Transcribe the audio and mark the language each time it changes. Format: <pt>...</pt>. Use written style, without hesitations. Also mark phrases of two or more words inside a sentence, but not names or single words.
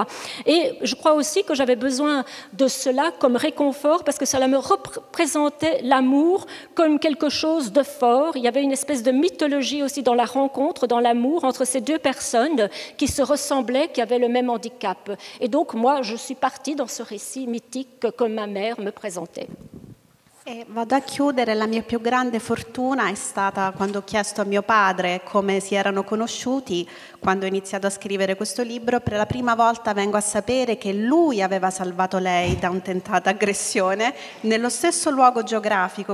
<fr>Et je crois aussi que j'avais besoin de cela comme réconfort, parce que cela me représentait l'amour comme quelque chose de fort. Il y avait une espèce de mythologie aussi dans la rencontre, dans l'amour entre ces deux personnes qui se ressemblaient, qui avaient le même handicap. Et donc, moi, je suis partie dans ce récit mythique que ma mère me présentait.</fr> <it>E vado a chiudere. La mia più grande fortuna è stata quando ho chiesto a mio padre come si erano conosciuti, quando ho iniziato a scrivere questo libro. Per la prima volta vengo a sapere che lui aveva salvato lei da un tentata aggressione nello stesso luogo geografico.</it>